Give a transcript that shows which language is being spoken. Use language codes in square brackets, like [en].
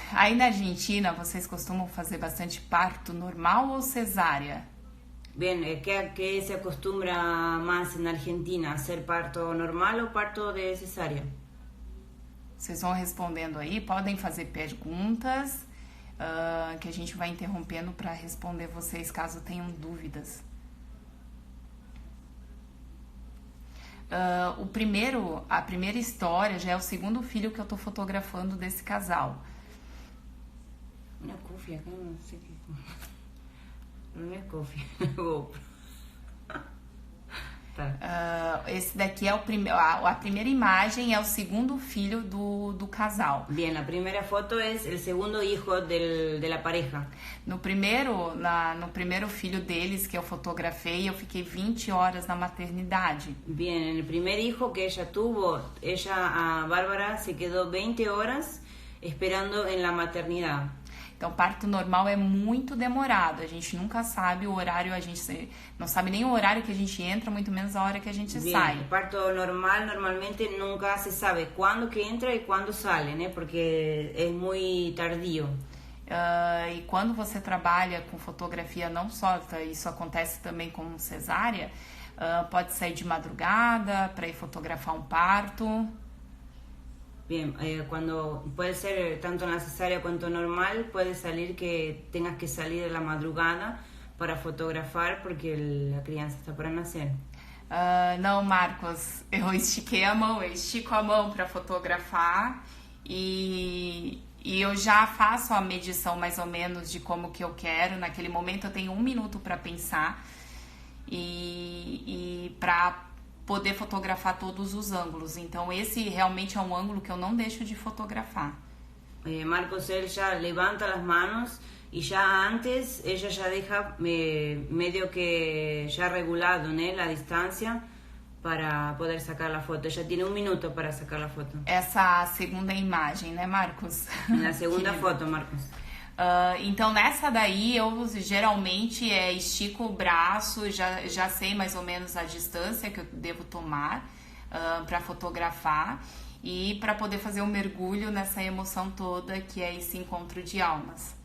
[pt] Aí na Argentina, vocês costumam fazer bastante parto normal ou cesárea? [es] Bien, ¿qué se acostumbra más en Argentina? ¿Hacer parto normal o parto de cesárea? [pt] Vocês vão respondendo aí, podem fazer perguntas, que a gente vai interrompendo para responder vocês caso tenham dúvidas. A primeira história já é o segundo filho que eu tô fotografando desse casal. [es] Una cofia, acá no sé qué. No es cofia, GoPro. [pt] Esse daqui é a primeira imagem, é o segundo filho do casal. [es] Bien, la primera foto es el segundo hijo de la pareja. [pt] No primeiro filho deles que eu fotografei, eu fiquei 20 horas na maternidade. [es] Bien, en el primer hijo que ella tuvo, a Bárbara, se quedó 20 horas esperando en la maternidad. [pt] Então, parto normal é muito demorado. A gente nunca sabe o horário, a gente não sabe nem o horário que a gente entra, muito menos a hora que a gente sai. [es] El parto normal normalmente nunca se sabe cuándo que entra y cuándo sale, né? Porque es muy tardío. [pt] E quando você trabalha com fotografia, não só isso acontece também com cesárea, pode sair de madrugada para ir fotografar um parto. [es] Bien, cuando puede ser tanto en la cesárea cuanto normal, puede salir que tengas que salir de la madrugada para fotografar porque la [pt] criança está para nascer. Não, Marcos, eu estico a mão para fotografar e eu já faço a medição mais ou menos de como que eu quero. Naquele momento eu tenho 1 minuto para pensar e para poder fotografar todos os ângulos. Então esse realmente é um ângulo que eu não deixo de fotografar. [es] Marcos, él ya levanta las manos y ya antes ella ya deja medio que ya regulado, ¿no? La distancia para poder sacar la foto. Ella tiene 1 minuto para sacar la foto. [pt] Essa segunda imagem, né, Marcos? Na segunda foto, Marcos. Então nessa daí eu geralmente estico o braço, já sei mais ou menos a distância que eu devo tomar para fotografar e para poder fazer um mergulho nessa emoção toda que é esse encontro de almas.